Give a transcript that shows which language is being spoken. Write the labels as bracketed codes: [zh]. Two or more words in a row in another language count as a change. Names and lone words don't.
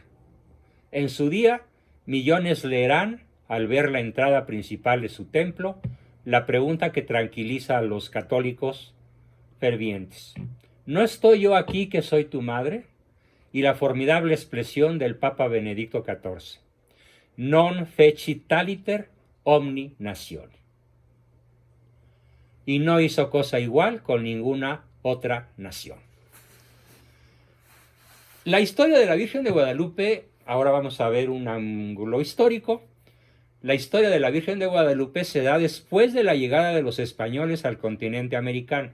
[es] En su día, millones leerán, al ver la entrada principal de su templo, la pregunta que tranquiliza a los católicos fervientes: ¿no estoy yo aquí que soy tu madre? Y la formidable expresión del Papa Benedicto XIV: [la] non fecit aliter omni natione. [es] Y no hizo cosa igual con ninguna otra nación. La historia de la Virgen de Guadalupe, ahora vamos a ver un ángulo histórico. La historia de la Virgen de Guadalupe se da después de la llegada de los españoles al continente americano.